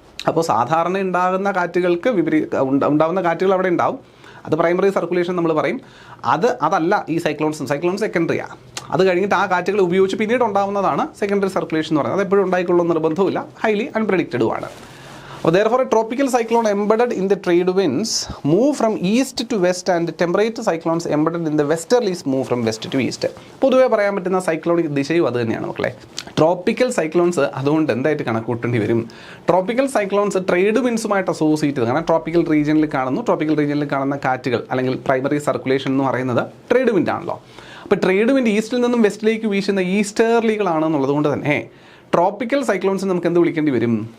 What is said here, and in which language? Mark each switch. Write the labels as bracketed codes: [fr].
[ml] അപ്പോൾ സാധാരണ ഉണ്ടാകുന്ന കാറ്റുകൾക്ക് ഉണ്ടാകുന്ന കാറ്റുകൾ അവിടെ ഉണ്ടാവും, അത് പ്രൈമറി സർക്കുലേഷൻ നമ്മൾ പറയും. അതല്ല ഈ സൈക്ലോൺസ് സെക്കൻഡറിയാണ്. അത് കഴിഞ്ഞിട്ട് ആ കാറ്റുകൾ ഉപയോഗിച്ച് പിന്നീട് ഉണ്ടാകുന്നതാണ് സെക്കൻഡറി സർക്കുലേഷൻ എന്ന് പറയുന്നത്. അത് എപ്പോഴും ഉണ്ടായിക്കൊള്ളുന്ന നിർബന്ധമില്ല, highly അൺപ്രഡിക്റ്റഡുമാണ്. [en] Therefore, a tropical cyclone embedded in the trade winds move from east to west and temperate cyclones embedded in the westerlies move from west to east. [ml] പൊതുവേ പറയാൻ പറ്റുന്ന സൈക്ലോണിക് ദിശയും അത് തന്നെയാണ് മക്കളെ. ട്രോപ്പിക്കൽ സൈക്ലോൺസ് അതുകൊണ്ട് എന്തായിട്ട് കണക്കൂട്ടേണ്ടി വരും? ട്രോപ്പിക്കൽ സൈക്ലോൺസ് ട്രേഡ് വിൻസുമായിട്ട് അസോസിയേറ്റ് ചെയ്ത്, കാരണം ട്രോപ്പിക്കൽ റീജിയനിൽ കാണുന്ന കാറ്റുകൾ അല്ലെങ്കിൽ പ്രൈമറി സർക്കുലേഷൻ എന്ന് പറയുന്നത് ട്രേഡ് വിൻഡ് ആണല്ലോ. അപ്പോൾ ട്രേഡ് വിൻഡ് ഈസ്റ്റിൽ നിന്നും വെസ്റ്റിലേക്ക് വീശുന്ന ഈസ്റ്റേർലികളാണെന്നുള്ളത് കൊണ്ട് തന്നെ ട്രോപ്പിക്കൽ സൈക്ലോൺസ് നമുക്ക് എന്ത് വിളിക്കേണ്ടി വരും?